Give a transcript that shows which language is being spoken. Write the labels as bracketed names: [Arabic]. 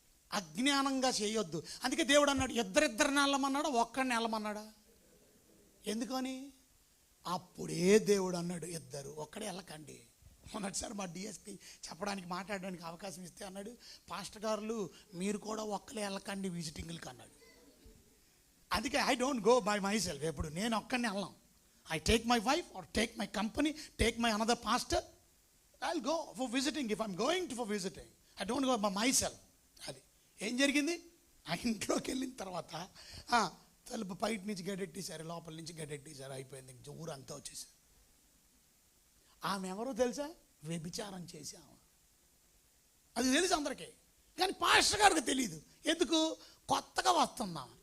[Telugu] అజ్ఞానంగా చేయొద్దు. అందుకే దేవుడు అన్నాడు, ఇద్దరిని వెళ్ళమన్నాడా, ఒక్కడిని వెళ్ళమన్నాడా? ఎందుకని? అప్పుడే దేవుడు అన్నాడు, ఇద్దరు ఒక్కడే వెళ్ళకండి. మొన్నటిసారి మా డిఎస్పి చెప్పడానికి మాట్లాడడానికి అవకాశం ఇస్తే అన్నాడు, పాస్టర్ గారులు మీరు కూడా ఒక్కలే వెళ్ళకండి విజిటింగ్లకి అన్నాడు. అందుకే [English] I don't go by myself. [Telugu] ఎప్పుడు నేను ఒక్కడిని వెళ్ళాం. [English] I take my wife or take my company, take my another pastor, I'll go for visiting. If I'm going to for visiting, I don't go by myself. [Telugu] అది ఏం జరిగింది? ఆ ఇంట్లోకి వెళ్ళిన తర్వాత తలుపు బయట నుంచి గడెట్టేశారు, లోపల నుంచి గడెట్టేశారు, అయిపోయింది. ఇంక ఊరంతా వచ్చేసారు. ఆమె ఎవరో తెలుసా? వ్యభిచారం చేశాము. అది తెలుసు అందరికీ, కానీ పాస్టర్ గారికి తెలియదు. ఎందుకు? కొత్తగా వస్తున్నాం.